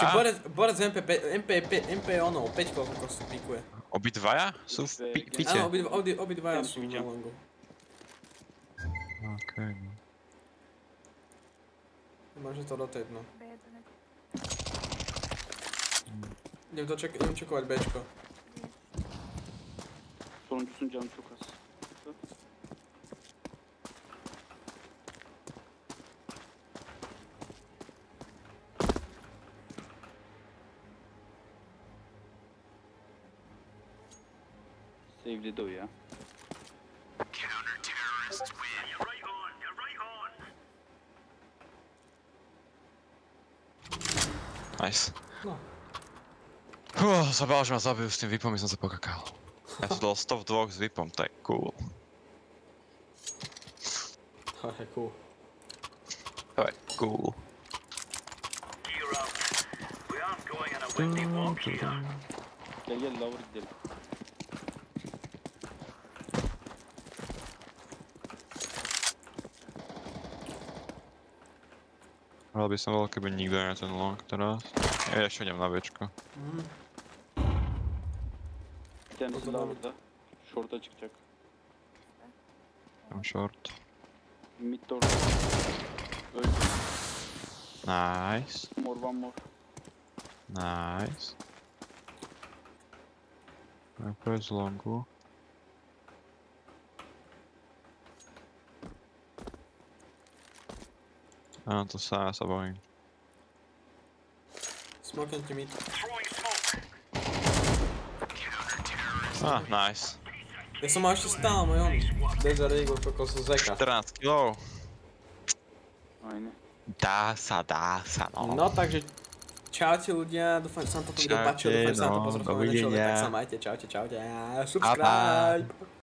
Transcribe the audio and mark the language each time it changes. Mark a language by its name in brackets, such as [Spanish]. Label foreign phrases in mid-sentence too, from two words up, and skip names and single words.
[Slovak] Borec MP ono, 5 koľko sa pikuje. Obidvaja sú v pite? Áno, obidvaja sú na longu. Okej, no. Môže to rotate, no. B1. Idem čekovať Bčko. [Turkish] Sonuncusun canı çok az. Save'ledi o ya. [Slovak] Nice. No. Zabal, že ma zabijú s tým vypom, som sa pokakal. Ja som dal 100 v dvoch s vypom, to je cool. To je cool. To je cool. [Turkish] Gel lower gidelim. [Slovak] Rád by som bol, keby nikto nie ten long teraz. Ja ešte idem na Bčko. [Turkish] Bir tanesi lower'da. Short'a çıkacak. [Slovak] Tam short. [Turkish] Mid de orada. Öldü. [Slovak] Nice. [English] One more. [Slovak] Nice. Najprv z longu. Áno, to sa bojím. Smoknem ti mid. Nice. Ja som mal ešte stále môj on. Desert Eagle, kokos z Zeka. 14 kg. Fajne. Dá sa, no. No takže, čaute ľudia, dúfam, že sa vám toto video páčilo, dúfam, že sa vám to pozrelo, tak sa majte, čaute a subscribe!